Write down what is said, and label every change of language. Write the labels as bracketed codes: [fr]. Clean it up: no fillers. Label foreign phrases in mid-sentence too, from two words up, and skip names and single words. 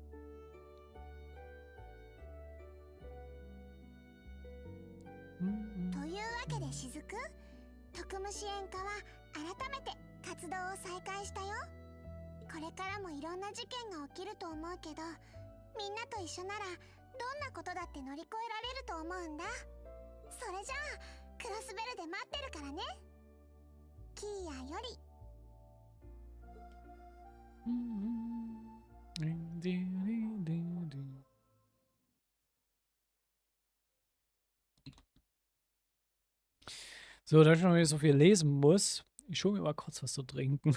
[ja] というわけでしずく、特務支援課は改めて活動を再開したよ。これからもいろんな事件が起きると思うけど、みんなと一緒ならどんなことだって乗り越えられると思うんだ。それじゃあクロスベルで待ってるからね。キーヤより。 [de] So, da ich noch nicht so viel lesen muss, ich hole mir mal kurz was zu trinken.